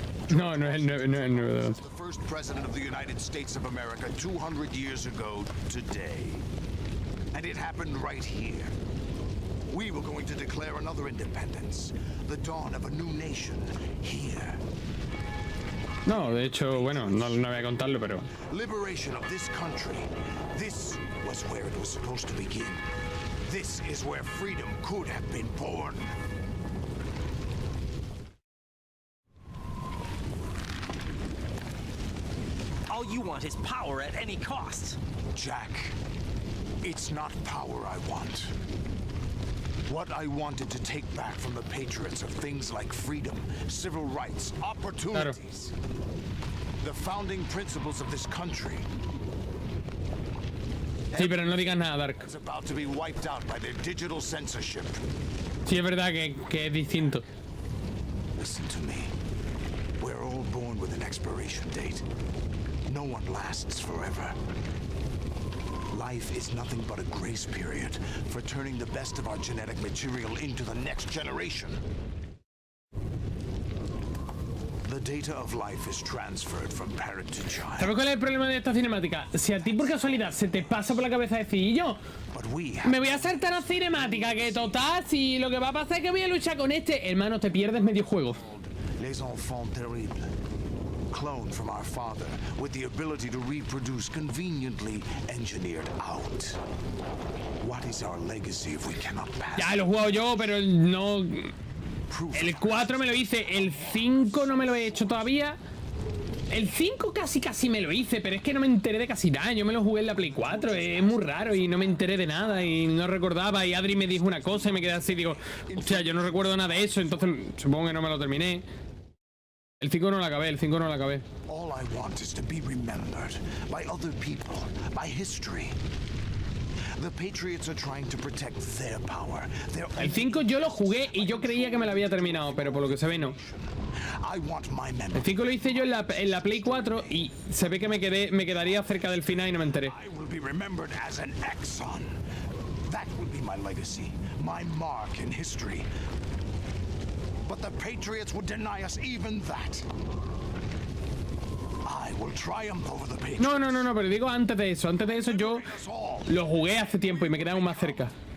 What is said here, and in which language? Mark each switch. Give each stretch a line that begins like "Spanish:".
Spanish: No es el 9 de 11.
English: The first president of the United States of America 200 years ago today. And it happened right here. We were going to declare another independence. The dawn of a new nation here.
Spanish: No, de hecho, bueno, no voy a contarlo, pero...
English: Liberation of this country. This was where it was supposed to begin. This is where freedom could have been born. All you want is power at any cost. Jack, it's not power I want. What I wanted to take back from the Patriots are things like freedom, civil rights, opportunities. The founding principles of this country.
Spanish: Sí, pero no digas nada, Dark.
English: It's about to be wiped out by their digital censorship.
Spanish: Sí, es verdad que es distinto.
English: Listen to me. We're all born with an expiration date. No one lasts forever. Life is nothing but a grace period for turning the best of our genetic material into the next generation. The data of life is transferred from parent to child.
Spanish: ¿Sabes cuál es el problema de esta cinemática? Si a ti por casualidad se te pasa por la cabeza decir, y yo me voy a saltar a cinemática, que total, si lo que va a pasar es que voy a luchar con este, hermano, te pierdes medio juego.
French: Les enfants terribles.
English: Cloned from our father with the ability to reproduce conveniently engineered out. What is our legacy if we cannot pass?
Spanish: Ya lo he jugado yo, pero no... El 4 me lo hice, el 5 no me lo he hecho todavía. El 5 casi me lo hice, pero es que no me enteré de casi nada. Yo me lo jugué en la Play 4, es muy raro y no me enteré de nada y no recordaba. Y Adri me dijo una cosa y me quedé así, digo, hostia, yo no recuerdo nada de eso, entonces supongo que no me lo terminé. El 5 no lo acabé, el 5 no lo acabé.
English: All I want is to be remembered by other people, by history. The Patriots are trying to protect their power.
Spanish: El 5 yo lo jugué y yo creía que me lo había terminado, pero por lo que se ve no. El 5 lo hice yo en la Play 4 y se ve que me quedaría cerca del final y no me enteré.
English: I will be remembered as an Exxon. That will be my legacy, my mark in history. But the Patriots would deny us even that. I will triumph over the Patriots.
Spanish: No, pero digo antes de eso yo lo jugué hace tiempo y me quedé aún más cerca.